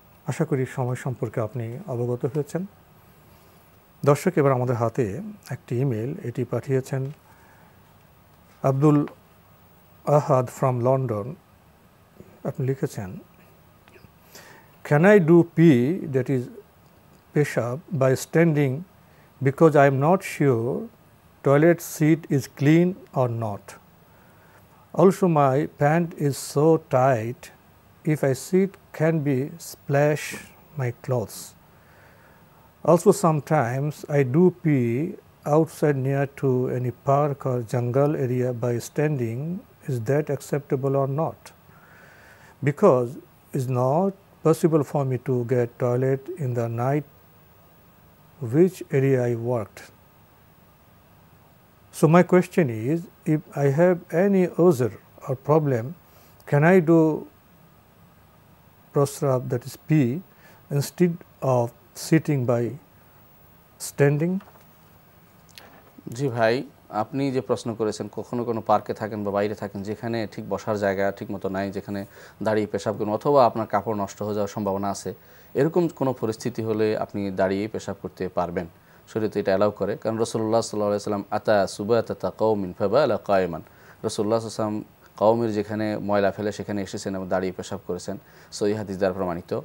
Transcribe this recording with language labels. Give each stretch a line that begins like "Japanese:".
Bangla: আশা করি সময় সম্পর্কে আপনি অবগত হয়েছেন। দর্শক, এবার আমাদের হাতে একটি ইমেল, এটি পাঠিয়েছেন আব্দুল আহাদ ফ্রম লন্ডন। আপনি লিখেছেন,
English: Can I do pee, that is পেশাব, by standing because I am not sure toilet seat is clean or not. Also my pant is so tight, if I sit can be splash my clothes. Also sometimes I do pee outside near to any park or jungle area by standing. Is that acceptable or not? Because it's not possible for me to get toilet in the night which area I worked. So my question is, if I have any uzr or problem, can I do prosrab, that is pee, instead of sitting by standing?
Bangla: জি ভাই, আপনি যে প্রশ্ন করেছেন, কখনো কোনো পার্কে থাকেন বা বাইরে থাকেন যেখানে ঠিক বসার জায়গা ঠিক মতো নাই, যেখানে দাঁড়িয়ে পেশাব করুন, অথবা আপনার কাপড় নষ্ট হয়ে যাওয়ার সম্ভাবনা আছে, এরকম কোনো পরিস্থিতি হলে আপনি দাঁড়িয়েই পেশাব করতে পারবেন। শরীয়তে এটা অ্যালাউ করে, কারণ রাসূলুল্লাহ সাল্লাল্লাহু আলাইহি ওয়াসাল্লাম
Arabic: আতা সুবাতাতা কওমিন ফাবালা কায়মান,
Bangla: রাসূলুল্লাহ সাল্লাল্লাহু আলাইহি ওয়াসাল্লাম কওমের যেখানে ময়লা ফেলে সেখানে এসেছেন এবং দাঁড়িয়ে পেশাব করেছেন। সহিহ হাদিস দ্বারা প্রমাণিত।